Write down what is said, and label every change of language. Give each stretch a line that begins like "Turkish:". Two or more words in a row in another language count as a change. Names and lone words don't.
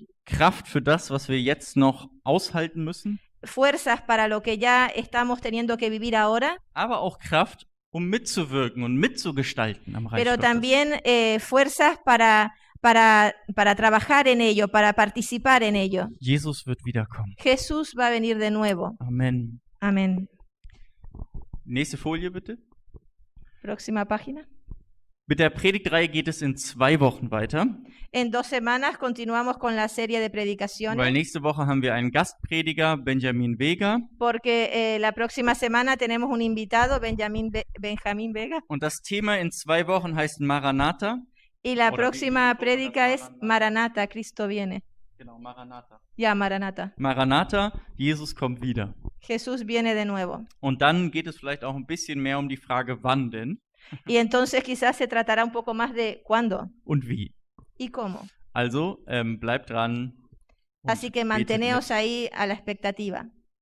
German: Kraft für das, was wir jetzt noch aushalten müssen,
Spanish: Fuerzas para lo que ya estamos teniendo que vivir ahora,
German: aber auch Kraft, um mitzuwirken und mitzugestalten am Reich
Spanish: pero
German: Gottes.
Spanish: también fuerzas para trabajar en ello, para participar en ello.
German: Jesus wird wiederkommen.
Spanish: Jesús va a venir de nuevo.
German: Amen.
Spanish: Amén.
German: Nächste Folie bitte.
Spanish: Próxima página.
German: Mit der Predigtreihe geht es in 2 Wochen weiter,
Spanish: En 2 semanas continuamos con la serie de
German: weil
Spanish: predicaciones,
German: nächste Woche haben wir einen Gastprediger, Benjamin Vega.
Spanish: porque la próxima semana tenemos un invitado, Benjamín Vega,
German: Und das Thema in 2 Wochen heißt Maranatha.
Spanish: y la Hola, próxima Vicky. prédica es Maranatha, Cristo viene.
German: Genau, Maranatha.
Spanish: Ya, Maranatha,
German: Maranatha, Jesus kommt wieder.
Spanish: Jesús viene de nuevo.
German: Und dann geht es vielleicht auch ein bisschen mehr um die Frage, wann denn
Spanish: Y entonces quizás se tratará un poco más de cuándo
German: und wie.
Spanish: y cómo.
German: Also bleibt dran. und
Spanish: Así que
German: betet mit.
Spanish: manteneos ahí a la expectativa.